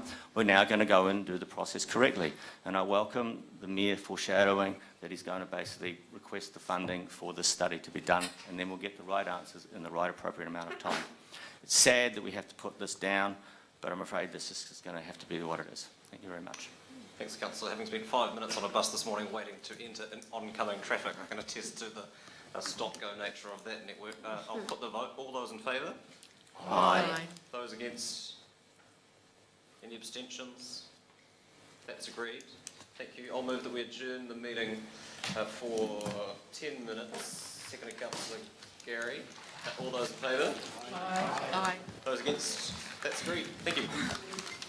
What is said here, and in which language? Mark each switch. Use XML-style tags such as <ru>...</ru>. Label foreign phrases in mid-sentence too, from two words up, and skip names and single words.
<en>We're now going to go in and do the process correctly. And I welcome the Mayor foreshadowing that he's going to basically request the funding for this study to be done, and then we'll get the right answers in the right appropriate amount of time. It's sad that we have to put this down, but I'm afraid this is going to have to be what it is. Thank you very much. Thanks, Councillor. Having spent 5 minutes on a bus this morning waiting to enter in oncoming traffic, I can attest to the stop-go nature of that network. I'll put the vote. All those in favour? Aye. Those against? Any abstentions? That's agreed. Thank you. I'll move that we adjourn the meeting for 10 minutes. Seconded, Councillor Gary. All those in favour? Aye. Aye. Those against? That's agreed. Thank you.</en>